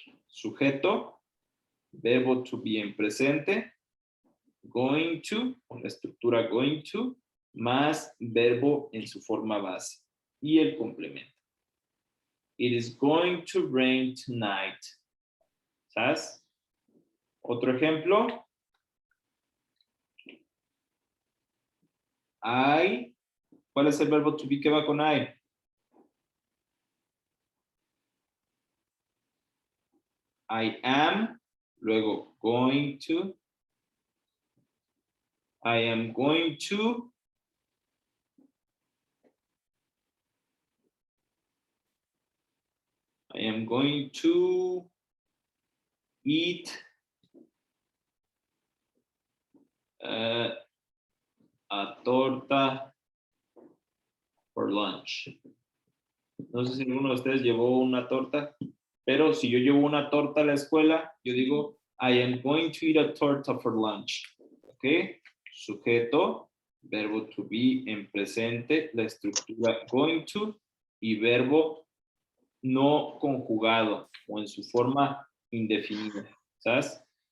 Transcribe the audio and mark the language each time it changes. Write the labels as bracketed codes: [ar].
[es] Sujeto, verbo to be en presente, going to, con la estructura going to, más verbo en su forma base y el complemento. [en] It is going to rain tonight. [es] ¿Sabes? Otro ejemplo. [en] I. [es] ¿Cuál es el verbo to be que va con I? [en] I am. [es] Luego [en] going to. I am going to. I am going to eat a torta for lunch. [es] No sé si alguno de ustedes llevó una torta, pero si yo llevo una torta a la escuela, yo digo, [en] I am going to eat a torta for lunch. [es] ¿Ok? Sujeto, verbo to be en presente, la estructura going to y verbo no conjugado o en su forma indefinida. ¿Sabes?